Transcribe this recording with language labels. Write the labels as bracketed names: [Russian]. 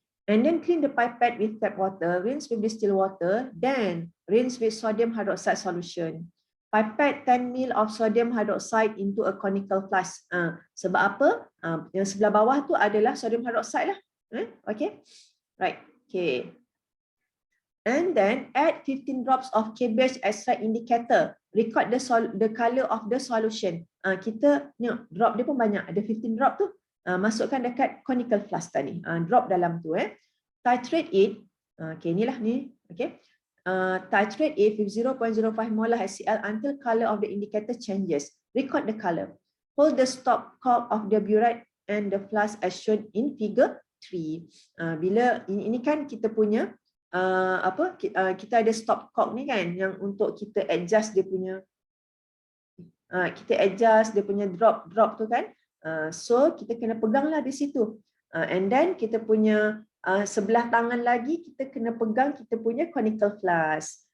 [English] And then clean the pipette with tap water, rinse with distilled water, then rinse with sodium hydroxide solution. Pipette 10 ml of sodium hydroxide into a conical flask. [Malay] Sebab apa? Yang sebelah bawah tu adalah sodium hydroxide lah. [English] Okay, right. Okay. And then add 15 drops of cabbage extract indicator. Record the color of the solution. [Malay] Kita tengok drop dia pun banyak. Ada 15 drop tu. Masukkan dekat conical flask tadi. Drop dalam tu. [English] Titrate it. [Malay] Okay, inilah ni. Okay. [English] Titrate it with 0.05 molar HCl until color of the indicator changes. Record the color. Hold the stop cork of the burette and the flask as shown in figure 3. [Malay] Bila ini kan kita punya kita ada stop cork ni kan yang untuk kita adjust dia punya drop tu kan. So kita kena peganglah di situ. [English] And then [Malay] kita punya sebelah tangan lagi kita kena pegang kita punya conical flask.